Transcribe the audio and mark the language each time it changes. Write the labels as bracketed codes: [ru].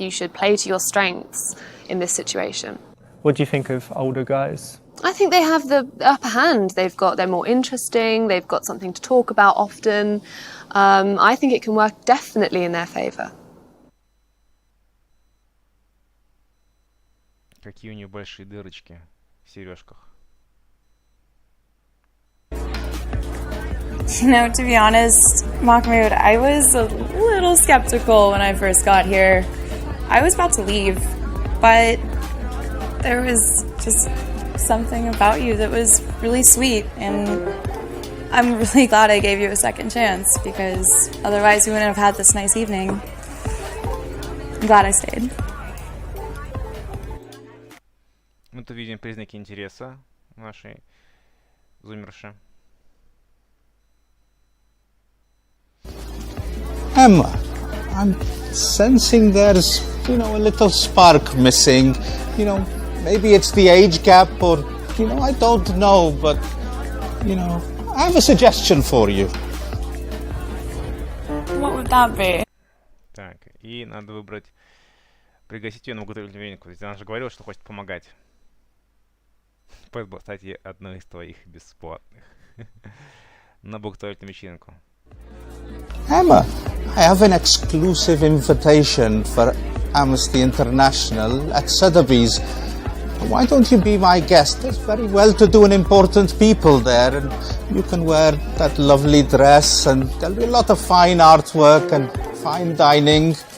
[en] You should play to your strengths in this situation. What do you think of older guys? I think they have the upper hand. They're more interesting, they've got something to talk about often. I think it can work definitely in their favour. [ru] Какие у нее большие дырочки в сережках. [en] You know, to be honest, Mahmoud, I was a little skeptical when I first got here. I was about to leave, but there was just something about you that was really sweet, and I'm really glad I gave you a second chance, because otherwise we wouldn't have had this nice evening. I'm glad I stayed. [ru] Мы тут видим признаки интереса нашей зумерши. [en] Emma, I'm sensing there's, a little spark missing. Maybe it's the age gap or, I don't know, but, I have a suggestion for you. What would that be? [ru] Так, и надо выбрать, пригласить ее на благотворительную вечеринку. То есть она же говорила, что хочет помогать. Поэтому, кстати, одной из твоих бесплатных. На благотворительную вечеринку. [en] Emma, I have an exclusive invitation for Amnesty International at Sotheby's. Why don't you be my guest? There's very well-to-do and important people there, and you can wear that lovely dress, and there'll be a lot of fine artwork and fine dining.